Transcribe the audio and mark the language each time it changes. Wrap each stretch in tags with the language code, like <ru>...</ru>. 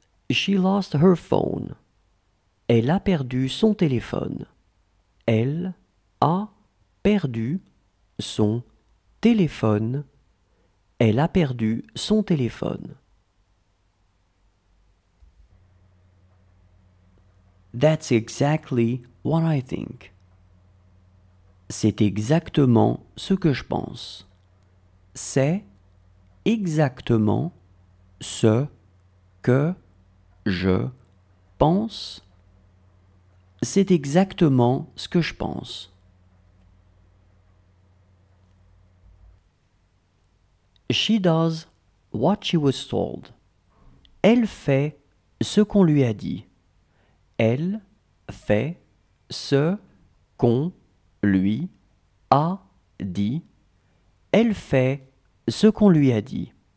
<en>She lost her phone.</en> <fr>Elle a perdu son téléphone. Elle a perdu son téléphone. Elle a perdu son téléphone.</fr> <en>That's exactly what I think.</en> <fr>C'est exactement ce que je pense. C'est exactement ce que je pense. C'est exactement ce que je pense.</fr> <en>She does what she was told.</en> <fr>Elle fait ce qu'on lui a dit. Elle fait ce qu'on lui a dit. Elle fait ce qu'on lui a dit.</fr>